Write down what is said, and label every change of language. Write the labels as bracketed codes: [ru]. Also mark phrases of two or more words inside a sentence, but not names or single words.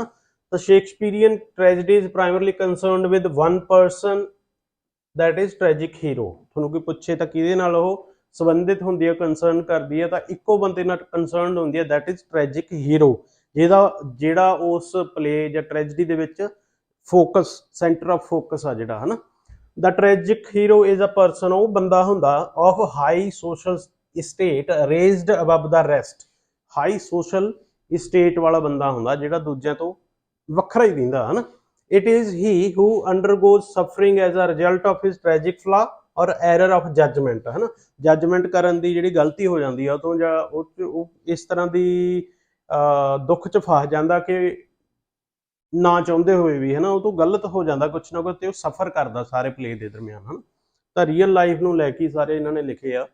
[en] ਤਾਂ Shakespearean tragedy is primarily concerned with one person, that is tragic hero. [pa] ਤੁਹਾਨੂੰ ਕੋਈ ਪੁੱਛੇ ਤਾਂ ਕਿਹਦੇ ਨਾਲ ਉਹ ਸੰਬੰਧਿਤ ਹੁੰਦੀ ਹੈ, ਕੰਸਰਨ ਕਰਦੀ ਹੈ, ਤਾਂ ਇੱਕੋ ਬੰਦੇ ਨਾਲ ਕੰਸਰਨਡ ਹੁੰਦੀ ਹੈ, [en] that is tragic hero, [pa] ਜਿਹੜਾ ਉਸ ਪਲੇ ਜਾਂ ਟ੍ਰੈਜਡੀ ਦੇ ਵਿੱਚ ਫੋਕਸ, [en] centre of focus [pa] ਆ ਜਿਹੜਾ, ਹਨਾ। [en] The tragic hero is a person, [pa] ਉਹ ਬੰਦਾ ਹੁੰਦਾ [en] of high social state raised above the rest, high social state [pa] ਵਾਲਾ ਬੰਦਾ ਹੁੰਦਾ ਜਿਹੜਾ ਦੂਜਿਆਂ ਤੋਂ ਵੱਖਰਾ ਹੀ ਦਿੰਦਾ, ਹਨਾ। [en] It is he who undergoes suffering as a result of his tragic flaw or error of judgment, [pa] ਹਨਾ। ਜੱਜਮੈਂਟ ਕਰਨ ਦੀ ਜਿਹੜੀ ਗਲਤੀ ਹੋ ਜਾਂਦੀ ਆ ਉਹ ਤੋਂ, ਜਾਂ ਉਹ ਇਸ ਤਰ੍ਹਾਂ ਦੀ ਦੁੱਖ 'ਚ ਫਸ ਜਾਂਦਾ ਕਿ ਨਾ ਚਾਹੁੰਦੇ ਹੋਏ ਵੀ, ਹਨਾ, ਉਹ ਤੋਂ ਗਲਤ ਹੋ ਜਾਂਦਾ ਕੁਛ ਨਾ ਕੁਛ, ਤੇ ਉਹ ਸਫਰ ਕਰਦਾ ਸਾਰੇ ਪਲੇ ਦੇ ਦਰਮਿਆਨ, ਹਨਾ। ਤਾਂ [en] real life [pa] ਨੂੰ ਲੈ ਕੇ ਸਾਰੇ ਇਹਨਾਂ ਨੇ ਲਿਖੇ ਆ।